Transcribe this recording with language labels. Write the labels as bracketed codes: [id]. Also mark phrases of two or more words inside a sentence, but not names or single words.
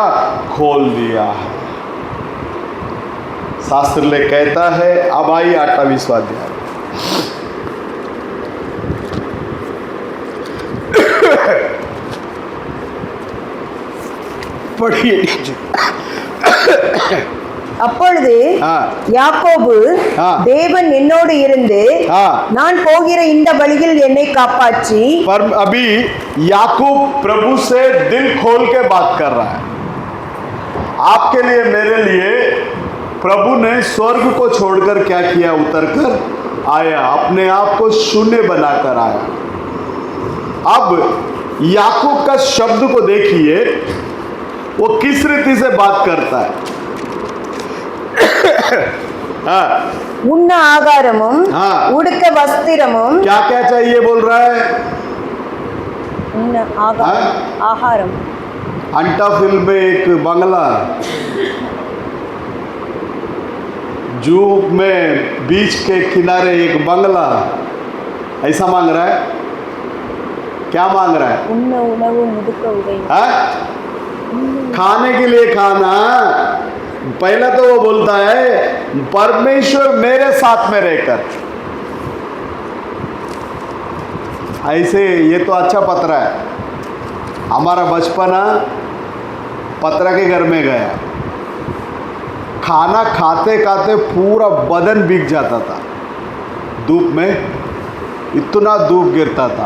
[hi] खोल दिया. शास्त्र ले कहता है. अब आई 28वां अध्याय. पढ़िए. [ta] அப்பொழுது யாக்கோபு, தேவன் என்னோடு இருந்து நான் போகிற இந்த வழியில் என்னை காப்பாற்றி. [hi] पर अभी याकूब प्रभु से दिल खोल के बात कर रहा है. आपके लिए, मेरे लिए प्रभु ने स्वर्ग को छोड़कर क्या किया? उतरकर आया, अपने आप को शून्य बनाकर आया। अब याकूब का शब्द को देखिए, वो किस रीति से बात करता है। हाँ, [ta] உண்ண ஆகாரமும் [hi] हाँ, [ta] உடுக்க வஸ்திரமும் [hi] क्या क्या चाहिए बोल रहा है। [ta] உண்ண ஆகாரம் ஆகாரம் [hi] अंटा फिल्म में एक बंगला, जू में बीच के किनारे एक बंगला, ऐसा मांग रहा है। क्या मांग रहा है। [ta] உண்ண உணவு முடுக்க உடை [hi] हाँ? खाने के लिए खाना। पहला तो वो बोलता है परमेश्वर मेरे साथ में रहकर। ऐसे ये तो अच्छा पतरा है। हमारा बचपना पतरा के घर में गया, खाना खाते खाते पूरा बदन भीग जाता था, धूप में इतना धूप गिरता था।